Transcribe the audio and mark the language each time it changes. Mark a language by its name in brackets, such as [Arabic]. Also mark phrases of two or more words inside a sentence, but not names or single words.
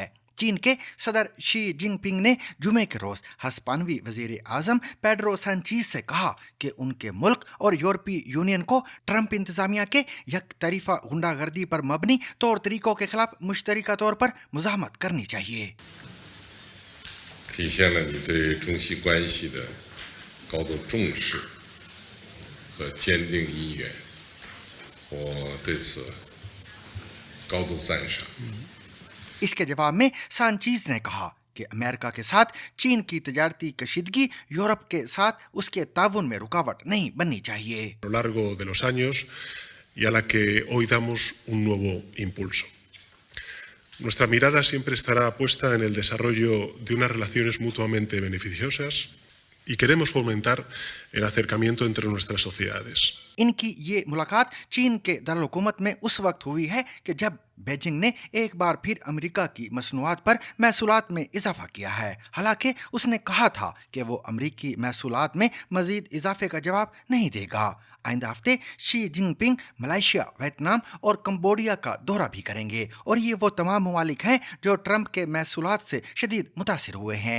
[Urdu] چین کے صدر شی جن پنگ نے جمعے کے روز ہسپانوی وزیر اعظم پیڈرو سانچیز سے کہا کہ ان کے ملک اور یورپی یونین کو ٹرمپ انتظامیہ کے یک طرفہ غنڈہ گردی پر مبنی طور طریقوں کے خلاف مشترکہ طور پر مزاحمت کرنی چاہیے. [Chinese] 体现了你对中西关系的高度重视和坚定意愿，我对此高度赞赏。 [Urdu] اس کے جواب میں سانچیز نے کہا کہ امریکہ کے ساتھ چین کی تجارتی کشیدگی یورپ کے ساتھ اس کے تعاون میں رکاوٹ نہیں بننی چاہیے. [Spanish] A lo largo de los años y a la que hoy damos un nuevo impulso. Nuestra mirada siempre estará puesta en el desarrollo de unas relaciones mutuamente beneficiosas y queremos fomentar el acercamiento entre nuestras sociedades. [Urdu] ان کی یہ ملاقات چین کے دارالحکومت میں اس وقت ہوئی ہے کہ جب بیجنگ نے ایک بار پھر امریکہ کی مصنوعات پر محصولات میں اضافہ کیا ہے. حالانکہ اس نے کہا تھا کہ وہ امریکی محصولات میں مزید اضافے کا جواب نہیں دے گا. آئندہ ہفتے شی جن پنگ ملیشیا، ویتنام اور کمبوڈیا کا دورہ بھی کریں گے اور یہ وہ تمام ممالک ہیں جو ٹرمپ کے محصولات سے شدید متاثر ہوئے ہیں.